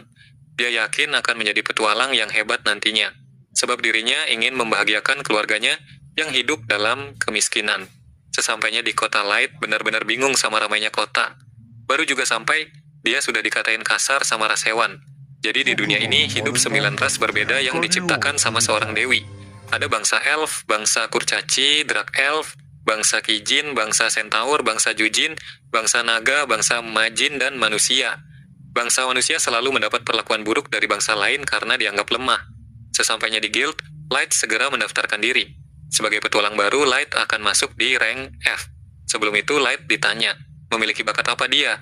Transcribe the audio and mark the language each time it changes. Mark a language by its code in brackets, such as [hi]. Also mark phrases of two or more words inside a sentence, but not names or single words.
[id] Dia yakin akan menjadi petualang yang hebat nantinya, sebab dirinya ingin membahagiakan keluarganya yang hidup dalam kemiskinan. Sesampainya di kota, Light benar-benar bingung sama ramainya kota. Baru juga sampai, dia sudah dikatain kasar sama ras hewan. Jadi di dunia ini hidup 9 ras berbeda yang diciptakan sama seorang dewi. Ada bangsa elf, bangsa kurcaci, drak elf, bangsa kijin, bangsa centaur, bangsa jujin, bangsa naga, bangsa majin, dan manusia. Bangsa manusia selalu mendapat perlakuan buruk dari bangsa lain karena dianggap lemah. Sesampainya di guild, Light segera mendaftarkan diri. Sebagai petualang baru, Light akan masuk di rank F. Sebelum itu, Light ditanya, memiliki bakat apa dia?